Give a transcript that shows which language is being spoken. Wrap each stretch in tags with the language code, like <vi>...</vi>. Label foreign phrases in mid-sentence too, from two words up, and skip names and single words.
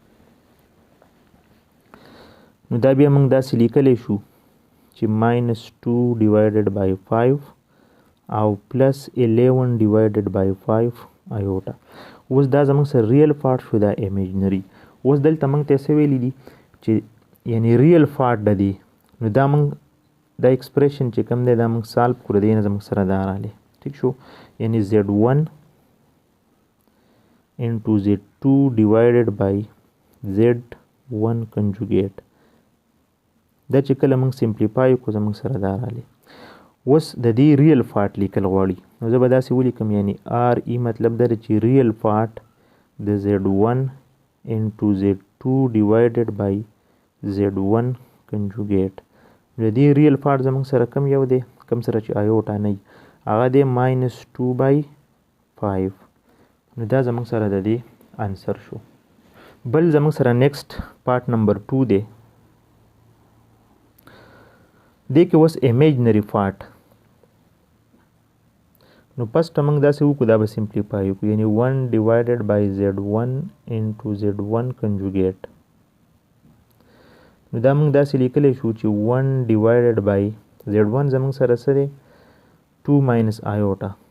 <ps>نو دا بیا موږ داسې لیکلی شو چې</ps> <en>minus 2 divided by 5</en> <ps>او</ps> <en>plus 11 divided by 5 iota</en> <ps>اوس دا زموږ سره</ps> <en>real part</en> <ps>شو دا امیجنري اوس دلته موږ ته څه ویلي دي چې یعنی</ps> <en>real part</en> <ps>د دې نو دا موږ دا ایکسپریشن چې کوم دی دا موږ سالو کړو دی نه زموږ سره دا راغلی ټیک شو یعنی Z1</ps> <en>into Z2 divided by Z1 conjugate</en> <ps>دا چې کله موږ سمپلیفای کړو زموږ سره دا راغلی اوس د دې</ps> <en>real part</en> <ps>لیکل غواړي نو زه به داسې ولیکم یعنی RE مطلب دا چې</ps> <en>real part</en> <ps>د</ps> <en>Z1 into Z2 divided by Z1 conjugate</en> <ps>نو دې</ps> <en>real part</en> <ps>زموږ سره کم یو دی کم سره چې آیوټا نه هغه دی</ps> <en>minus 2 by 5</en> <ps>نو دا زموږ سره د دې انسر شو بل زموږ سره</ps> <en>next part number 2</en> <ps>دی دې کې اوس</ps> <en>imaginary part</en> <ps>نو پسټ موږ داسې وکړو دا به سمپلیفای وکړو یعنی</ps> <en>1 divided by Z1 into Z1 conjugate</en> <ps>نو دا موږ داسې لیکلی شو چې</ps> <en>1 divided by Z1</en> <ps>زموږ سره څه دی 2</ps> <en>minus iota</en>